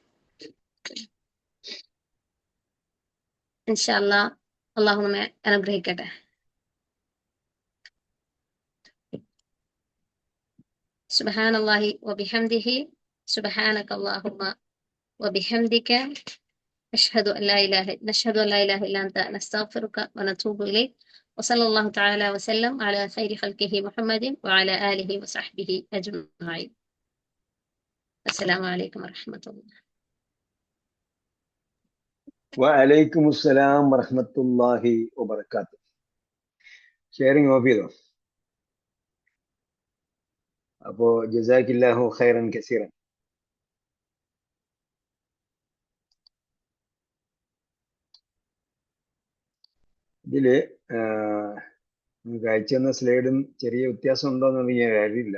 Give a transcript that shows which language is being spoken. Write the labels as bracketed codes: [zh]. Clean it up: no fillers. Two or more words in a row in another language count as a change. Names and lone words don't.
[ar] إن شاء الله [ml] അള്ളാഹു നമ്മെ അനുഗ്രഹിക്കട്ടെ. [ar] سبحان الله وبحمده سبحانك اللهم وبحمدك نشهد أن لا إله إلا أنت نستغفرك ونتوب إليك. وصلى الله تعالى وسلم على خير خلقه محمد وعلى آله وصحبه أجمعين. السلام عليكم ورحمة الله. وعليكم السلام ورحمة الله وبركاته. [en] sharing off [ml] ചെയ്തോ? അപ്പോ [ar] جزاك الله خيرا كثيرا. [ml] ഇതില് നിങ്ങൾക്ക് അയച്ചു തന്ന സ്ലൈഡും ചെറിയ വ്യത്യാസം ഉണ്ടോന്ന് എനിക്ക് അറിയില്ല.